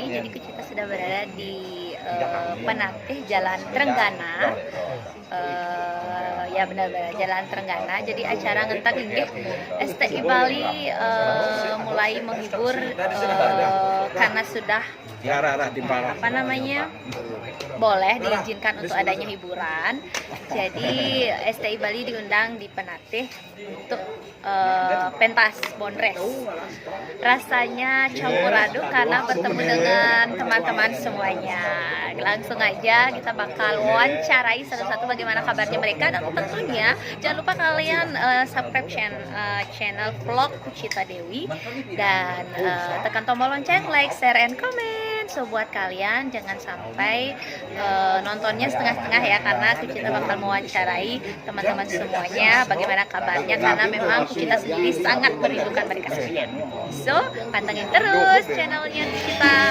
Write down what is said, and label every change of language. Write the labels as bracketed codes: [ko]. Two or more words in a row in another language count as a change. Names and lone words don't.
[id] Jadi Kucita sudah berada di Penateh Jalan Trenggana. Ya benar-benar Jalan Trenggana. Jadi acara ngentak inggih STI Bali mulai menghibur karena sudah boleh diizinkan untuk adanya hiburan. Jadi STI Bali diundang di Penateh untuk pentas Bonres. Rasanya campur aduk karena bertemu dengan teman-teman semuanya. Langsung aja kita bakal wawancarai satu-satu bagaimana kabarnya mereka, dan tentunya jangan lupa kalian [en] subscribe channel vlog [id] Kucita Dewi, dan tekan tombol lonceng, [en] like, share, and comment. [id] So buat kalian jangan sampai nontonnya setengah-setengah ya, karena Kucita bakal mewawancarai teman-teman semuanya bagaimana kabarnya, karena memang Kucita sendiri sangat merindukan mereka semuanya. So pantengin terus channelnya Kucita.